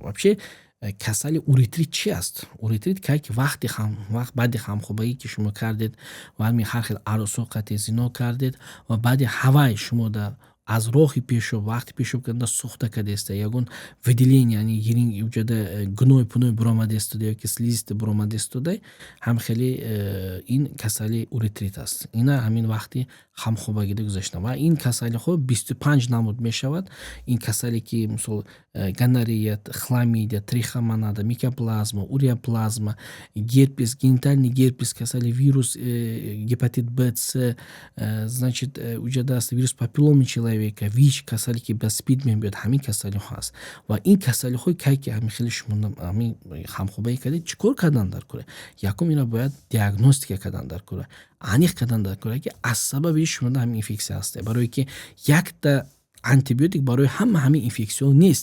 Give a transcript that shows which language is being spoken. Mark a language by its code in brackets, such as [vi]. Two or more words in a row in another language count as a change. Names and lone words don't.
[tg] Вообще касали уретрит чи аст? Уретрит кай ки баъди хамхобагӣ ки шумо кардед ва ҳамин ҳар хел арӯсо қати зино кардед ва баъди ҳавай шумо дар аз роҳи пешоб вақти пешоб карда сӯхта кардеста, ягон выделение, яъне гиринг вуҷуда гуной пуной буромада истода ёки слизисте буромада истода, ҳам хеле ин касали уретрит аст. Ина ҳамин вақти хамхобагида гузашта ва ин касалиҳо 25 намуд мешавад. Ин касале ки мисол гонорея, хламидия, трихомонада, микоплазма, уреоплазма, герпес, [ru] генитальный герпес, [tg] касали вирус, гепатит Б, С, значит, вуҷуда [ru] вирус папилломы человека, [tg] ВИЧ, касали ки ба спид мебиёд, ҳамин касалиҳо ҳаст. Ва ин касалиҳои кай ки ҳамин хеле шумо ҳамин хамхобагӣ кардед, чӣ кор кардан дар кора? Якум ина бояд диагностика кардан дар кора, аниқ кардан дар кора ки аз сабаби шумода ҳамин инфексия аст. Барое ки якта антибиотик барои ҳамин инфексияҳо нест.